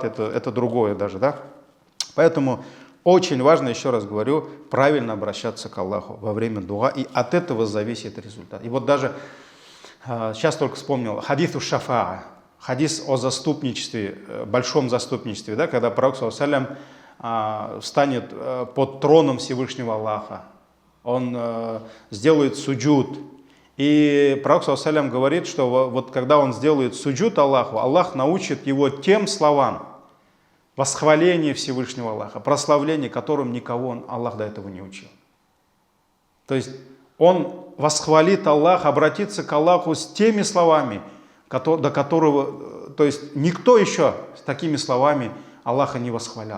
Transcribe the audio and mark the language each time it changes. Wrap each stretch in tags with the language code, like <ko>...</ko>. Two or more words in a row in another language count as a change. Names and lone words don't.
<ru>Это другое даже, да? Поэтому очень важно, еще раз говорю, правильно обращаться к Аллаху во время дуа, и от этого зависит результат. И вот даже, сейчас только вспомнил,</ru> <ar>حديث الشفاعة,</ar> <ru>хадис о заступничестве, большом заступничестве, да, когда пророк</ru> <ar>صلى الله عليه وسلم</ar> <ru>встанет под троном Всевышнего Аллаха, он сделает суджуд, и пророк</ru> <ar>صلى الله عليه وسلم</ar> <ru>говорит, что вот когда он сделает суджуд Аллаху, Аллах научит его тем словам, восхваление Всевышнего Аллаха, прославление, которым никого Аллах до этого не учил. То есть он восхвалит Аллаха, обратится к Аллаху с теми словами, до которого, то есть никто еще с такими словами Аллаха не восхвалял.</ru>